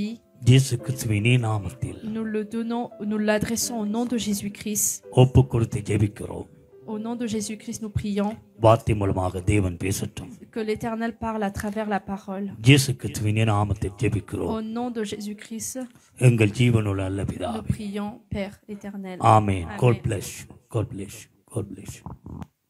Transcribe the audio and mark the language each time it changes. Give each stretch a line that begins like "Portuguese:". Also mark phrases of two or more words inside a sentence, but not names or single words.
Tamil: இயேசு கிறிஸ்துவின் நாமத்தில்
French: nous l'adressons au nom de Jésus-Christ.
Tamil: ஒப்பு கொடுத்து ஜெபிக்கிறோம்.
French: Au nom de Jésus-Christ, nous prions
Tamil: வார்த்தை மூலமாக தேவன் பேசட்டும்.
French: que l'Éternel parle à travers la parole.
Tamil: இயேசு கிறிஸ்துவின் நாமத்தில் ஜெபிக்கிறோம்.
French: Au nom de Jésus-Christ,
Tamil: எங்கள் ஜீவனுள்ள நல்ல
French: nous
Tamil: பிதாவே.
French: prions, Père éternel.
Tamil: ஆமென்.
English: God bless you. God bless you. God bless you.